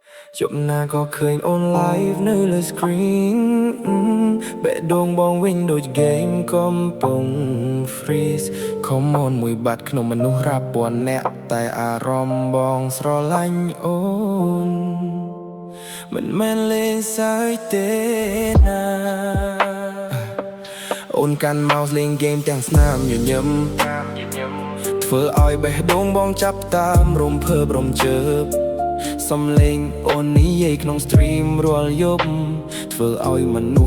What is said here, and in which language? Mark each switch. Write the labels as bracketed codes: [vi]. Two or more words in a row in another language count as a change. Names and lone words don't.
[km] ជប់ណាក៏ឃើញអូន live នៅលើ screen បេះដូងបងវិញដូច game កំពុង freeze [en] Come on [km] មួយបាត់ក្នុងមនុស្សរាប់ពាន់នាក់តែអារម្មណ៍បងស្រឡាញ់អូនមិនមែនលេងសើចទេណា អូនកាន់ mouse លេង game ទាំងស្នាមញញឹមធ្វើឲ្យបេះដូងបងចាប់តាមរំភើបរំជើបសំឡេងអូននិយាយក្នុង stream រាល់យប់ធ្វើឲ្យមនុ